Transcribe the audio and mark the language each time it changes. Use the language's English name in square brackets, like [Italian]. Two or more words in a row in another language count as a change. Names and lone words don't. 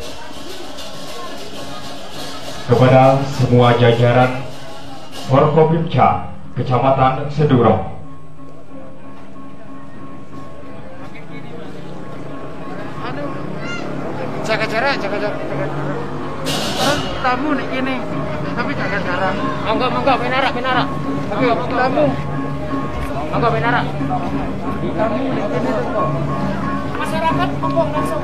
[Indonesian] kepada semua jajaran Forkopimda Kecamatan Seduro. Jaga jarak. Tamu nih ini, tapi jaga jarak. Monggo, benarak. Tapi tamu. Monggo benarak. Tamu nih ini tuh. Masyarakat monggo langsung.